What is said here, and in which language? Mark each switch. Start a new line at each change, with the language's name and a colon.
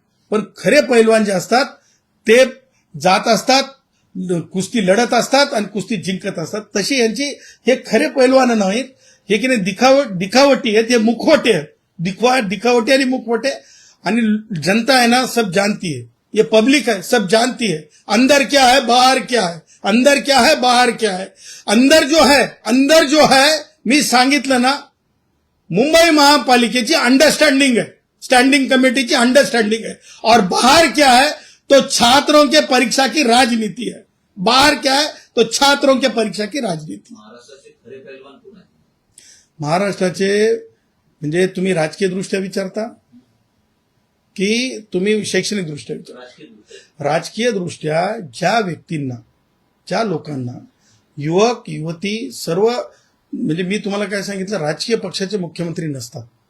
Marathi: पण खरे पैलवान जे असतात ते जात असतात, कुस्ती लढत असतात आणि कुस्ती जिंकत असतात. तशी यांची हे खरे पैलवान नाहीत, हे की नाही दिखावटी आहेत, हे मुखवटे आहेत. दिखावटी आणि मुखवटे.
Hindi: आणि जनता है ना सब जानती है, ये पब्लिक है सब जानती है अंदर क्या है बाहर क्या है, अंदर क्या है बाहर क्या है. अंदर जो है
Marathi: मी सांगितलं ना, मुंबई महापालिकेची अंडरस्टँडिंग है, स्टँडिंग कमेटीची अंडरस्टँडिंग है.
Hindi: और बाहर क्या है तो छात्रों के परीक्षा की राजनीति है. बाहर क्या है तो छात्रों के परीक्षा की राजनीति.
Marathi: महाराष्ट्राचे खरे पैलवान कोण आहे? महाराष्ट्राचे म्हणजे तुम्ही राजकीय दृष्ट्या विचारता की तुम्ही शैक्षणिक दृष्ट्या विचारता? राजकीय दृष्ट्या ज्या व्यक्तींना, ज्या लोकांना, युवक युवती सर्व, म्हणजे मी तुम्हाला काय सांगितलं, राजकीय पक्षाचे मुख्यमंत्री नसतात.